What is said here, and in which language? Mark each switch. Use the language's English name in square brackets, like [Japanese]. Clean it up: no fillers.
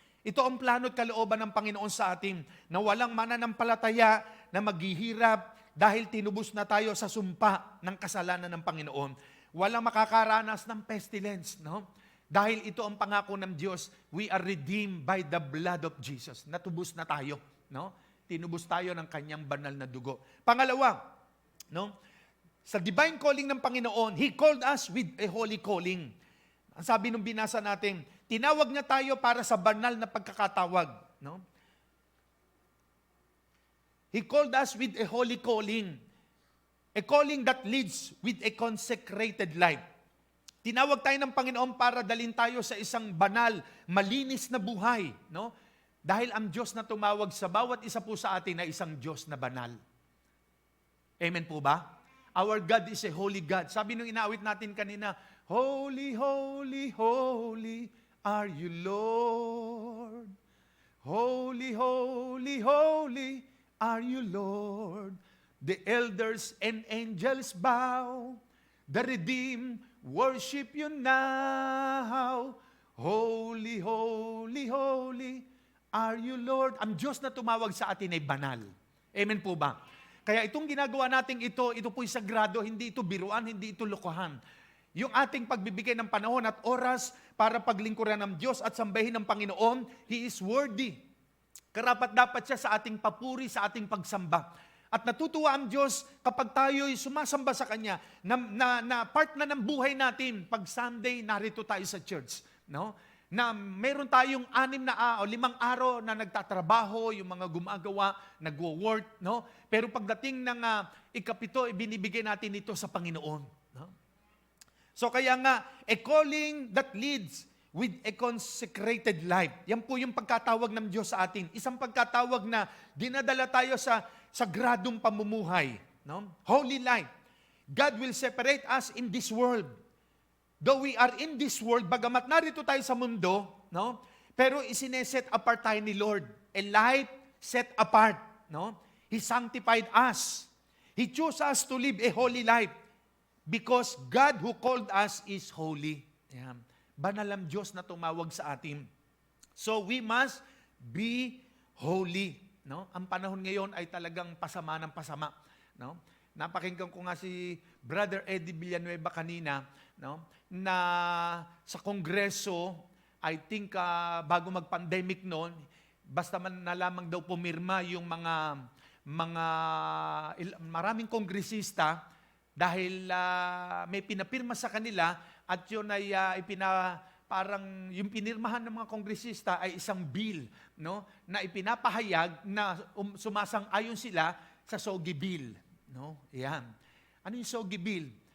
[Filipino] Ito ang plano at kalooban ng Panginoon sa atin na walang mananampalataya na maghihirap dahil tinubos na tayo sa sumpa ng kasalanan ng Panginoon. Walang makakaranas ng pestilence, no? Dahil ito ang pangako ng Diyos, [English] we are redeemed by the blood of Jesus. [Filipino] Natubos na tayo, no? Tinubos tayo ng kanyang banal na dugo. Pangalawa, no? [English] Sa divine calling ng Panginoon, He called us with a holy calling. [Filipino] Ang sabi nung binasa natin, tinawag niya tayo para sa banal na pagkakatawag, no? [English] He called us with a holy calling. A calling that leads with a consecrated life. [Filipino] Tinawag tayo ng Panginoon para dalhin tayo sa isang banal, malinis na buhay, no? Dahil ang Diyos na tumawag sa bawat isa po sa atin ay isang Diyos na banal. [English] Amen po ba? Our God is a holy God. [Filipino] Sabi nung inaawit natin kanina, [English] Holy, holy, holy are you, Lord. Holy, holy, holy are you, Lord. The elders and angels bow. The redeemed worship you now. Holy, holy, holy are you, Lord. [Filipino] Ang Diyos na tumawag sa atin ay banal. Amen po ba? Kaya itong ginagawa natin ito po'y sagrado, hindi ito biruan, hindi ito lokohan. Yung ating pagbibigay ng panahon at oras para paglingkuran ng Diyos at sambahin ng Panginoon, [English] He is worthy. [Filipino] Karapat dapat siya sa ating papuri, sa ating pagsamba. At natutuwa ang Diyos kapag tayo'y sumasamba sa Kanya, na part na ng buhay natin. Pag Sunday, narito tayo sa church. No? Na meron tayong 5 o 5 araw na nagtatrabaho, yung mga gumagawa, nagwo-work. No? Pero pagdating ng ikapito, ibinibigay natin ito sa Panginoon. No? So kaya nga, [English] a calling that leads with a consecrated life. [Filipino] Yan po yung pagkatawag ng Diyos sa atin. Isang pagkatawag na dinadala tayo sa sagradong pamumuhay. [English] No? Holy life. God will separate us in this world. Though we are in this world, [Filipino] bagamat narito tayo sa mundo, no? Pero isineset apart tayo ni Lord. [English] A life set apart. [Filipino] No? [English] He sanctified us. He chose us to live a holy life because God who called us is holy. [Filipino] Yan. Banal ang Diyos na tumawag sa atin. [English] So we must be holy. [Filipino] No? Ang panahon ngayon ay talagang pasama ng pasama. No? Napakinggan ko nga si Brother Eddie Villanueva kanina, no? Na sa Kongreso, I think bago mag-pandemic noon, basta man na lamang daw pumirma yung maraming kongresista dahil may pinapirma sa kanila at yun ay parang yung pinirmahan ng mga kongresista ay isang bill, no, na ipinapahayag na sumasang-ayon sila sa SOGI bill, no? Yan. Ano yung SOGI bill?